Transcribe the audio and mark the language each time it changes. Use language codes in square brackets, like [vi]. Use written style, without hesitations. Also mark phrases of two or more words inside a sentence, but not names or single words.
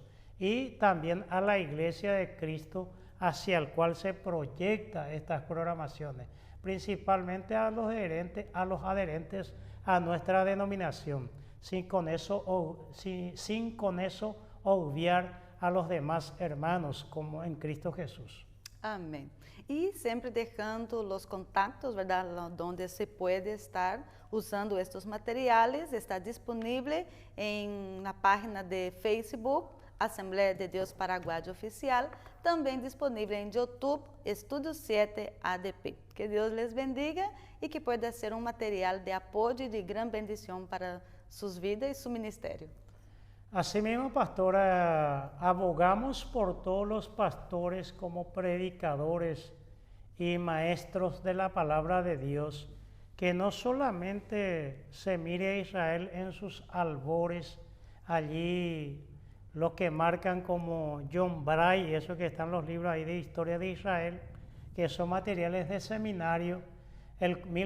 [es] Y también a la Iglesia de Cristo hacia el cual se proyecta estas programaciones, principalmente a los adherentes a nuestra denominación, sin con eso obviar a los demás hermanos como en Cristo Jesús. [pt] Amém. E sempre deixando os contatos, verdade, onde se pode estar usando estes materiais, está disponível na página de Facebook, Assembleia de Deus Paraguaia Oficial, também disponível em YouTube, Estudio 7 ADP. Que Deus [es] les bendiga [pt] e que [es] pueda ser [pt] um material de apoio e de grande bendição para suas vidas e seu ministério. [es] Asimismo, pastora, abogamos por todos los pastores como predicadores y maestros de la palabra de Dios, que no solamente se mire a Israel en sus albores, allí lo que marcan como John Bray, eso que están los libros ahí de historia de Israel, que son materiales de seminario, el